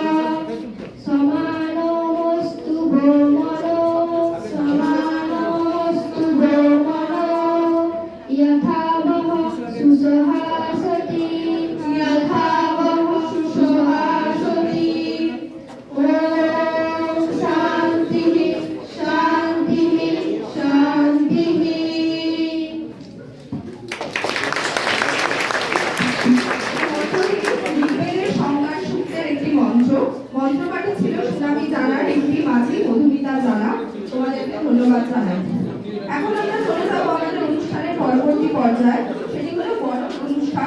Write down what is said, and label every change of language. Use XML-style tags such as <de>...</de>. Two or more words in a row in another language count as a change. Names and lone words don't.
<sa>সমানোস্তু গোমনো সমানোস্তু গোমনো যথা বহ সুসহাসতি যথা বহ সুসহাসতি ওম শান্তিঃ শান্তিঃ শান্তিঃ।</sa> <bn>ঋগ্বেদের সংজ্ঞা সূত্রের একটি মন্ত্রপাঠে ছিল সুনামি জানার একটি মাঝি মধুমিতা জানা। তোমাদেরকে ধন্যবাদ জানাই। এখন আমরা চলে যাবো আমাদের অনুষ্ঠানের পরবর্তী পর্যায়ে, সেটি হলো বড় অনুষ্ঠান।</bn>